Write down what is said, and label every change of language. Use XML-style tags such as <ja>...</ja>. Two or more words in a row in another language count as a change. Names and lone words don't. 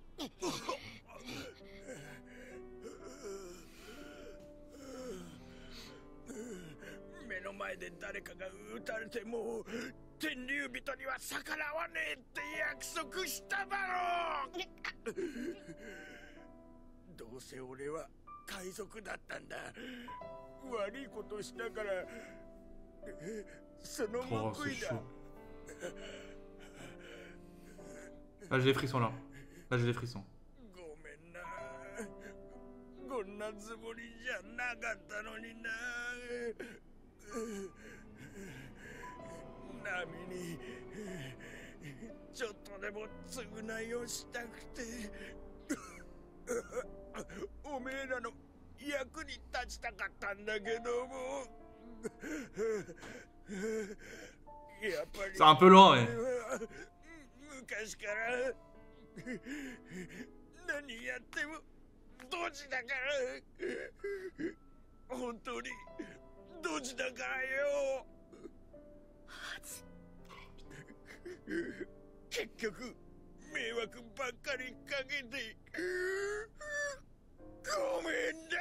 <ja>目の前で誰かが撃たれても天竜人には逆らわねえって約束しただろう。どうせ俺は海賊だったんだ。悪いことしたからその報いだ。</ja> <fr>Là j'ai les frissons là. Là j'ai les frissons.</fr> <ja>ごめんな。こんなつもりじゃなかったのにな。ナミにちょっとでも償いをしたくておめえらの役に立ちたかったんだけどもやっぱり</ja> <fr>C'est un peu loin, mais...</fr> <ja>昔から何やってもドジだから本当にドジだからよ。結局迷惑ばっかりかけてごめんな。</ja>